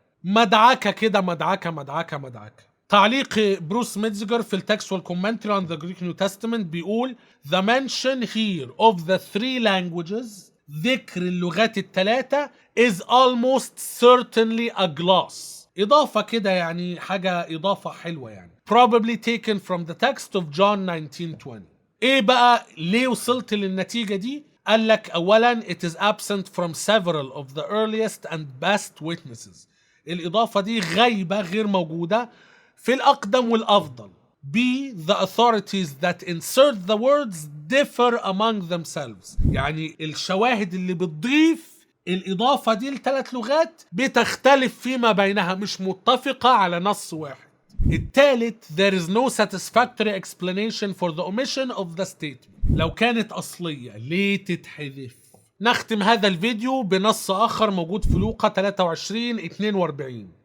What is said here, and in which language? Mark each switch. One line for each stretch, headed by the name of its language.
Arabic: مدعكة كده، مدعكة. تعليق بروس ميتزجر في التكست والكومنتري
English: on the Greek New Testament
Arabic: بيقول
English: The mention here of the 3 languages،
Arabic: ذكر اللغات الثلاثة
English: is almost certainly a gloss،
Arabic: إضافة كده يعني حاجة إضافة حلوة يعني.
English: Probably taken from the text of John 19:20.
Arabic: إيه بقى ليه وصلت للنتيجة دي؟ قال لك أولا
English: it is absent from several of the earliest and best witnesses.
Arabic: الإضافة دي غايبة غير موجودة في الأقدم والأفضل. B.
English: The authorities that insert the words differ among themselves.
Arabic: يعني الشواهد اللي بتضيف الإضافة دي ل3 لغات بتختلف فيما بينها، مش متفقة على نص واحد. الثالث
English: there is no satisfactory explanation for the omission of the statement.
Arabic: لو كانت أصلية ليه تتحذف؟ نختم هذا الفيديو بنص آخر موجود في لوقا 23:42.